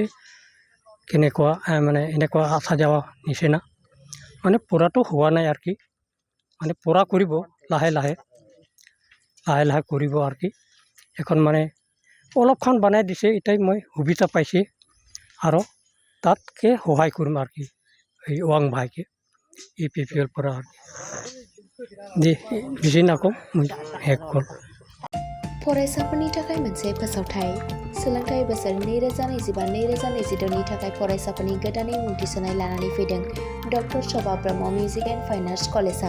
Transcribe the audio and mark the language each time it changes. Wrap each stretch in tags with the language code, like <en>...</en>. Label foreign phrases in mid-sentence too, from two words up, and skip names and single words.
<as>কেনেকুৱা মানে এনেকুৱা আসা যাৱা নিচিনা মানে পূৰাটো হোৱা নাই আৰু কি, মানে পূৰা কৰিব লাহে লাহে কৰিব আৰু কি। এখন মানে অলপখন বনাই দিছে, এটাই মই সুবিধা পাইছে আৰু তাতকৈ সহায় কৰিম আৰু কি এই ওৱাং ভাইকে ইপিপিএল পৰা আৰু</as> <brx>दे बिदिनाखौ हेक कल। फरायसाफोरनि थाखाय मोनसे फोसावथाय। सोलोंथाइ बोसोर 2025-2026 नि थाखाय फरायसाफोरनि गोदानै मुं थिसननाय लानानै फैदों डक्टर शोभा ब्रह्म मिउजिक एन्ड फाइन आर्ट्स कलेजआ।</brx>